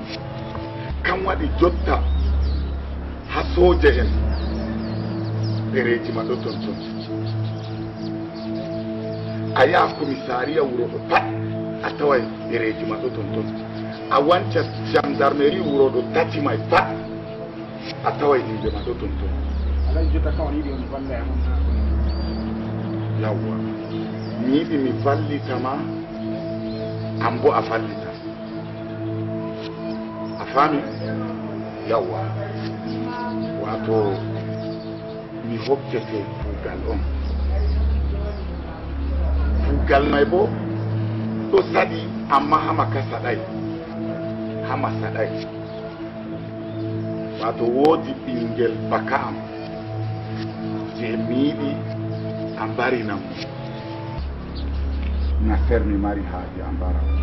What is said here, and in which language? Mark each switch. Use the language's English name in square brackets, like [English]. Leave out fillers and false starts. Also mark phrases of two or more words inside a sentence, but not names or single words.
[Fula] Kam waɗi jotta ha soja en ɗereji ma ɗo tonton a yaha commissariat wuro ɗo pat a tawai ɗereji ma ɗo tonton, a wanca gendarmerie wuro ɗo tati may pat a tawai inde ma ɗo tonton. Yawwa mi yiɗi mi vallitama an bo a vallita, a fami? Yawwa wato mi hokkete kuugal on, kuugal may bo ɗo saɗi amma hama ka saɗay, hama saɗay. Wato woodi ɓingel baka am je mi yiɗi a mbarinam na fermi mari haaje a mbara.